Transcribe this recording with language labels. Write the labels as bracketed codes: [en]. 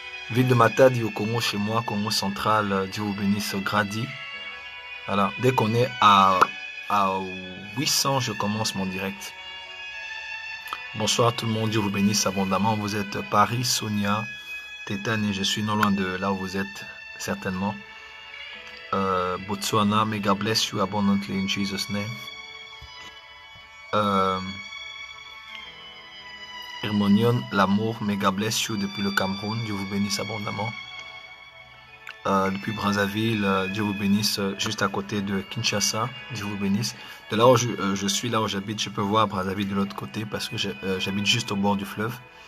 [fr] Ville de Matadi au Congo, chez moi, Congo central, Dieu vous bénisse, Grady. Voilà, dès qu'on est à 800, je commence mon direct. Bonsoir tout le monde, Dieu vous bénisse abondamment. Vous êtes Paris, Sonia, Tétane, et je suis non loin de là où vous êtes, certainement. [en] Botswana, may God bless you abundantly in Jesus' name. [fr] Hermonion, l'amour, [en] may God bless you [fr] depuis le Cameroun, Dieu vous bénisse abondamment. Depuis Brazzaville, Dieu vous bénisse, juste à côté de Kinshasa, Dieu vous bénisse. De là où je suis, là où j'habite, je peux voir Brazzaville de l'autre côté parce que j'habite juste au bord du fleuve.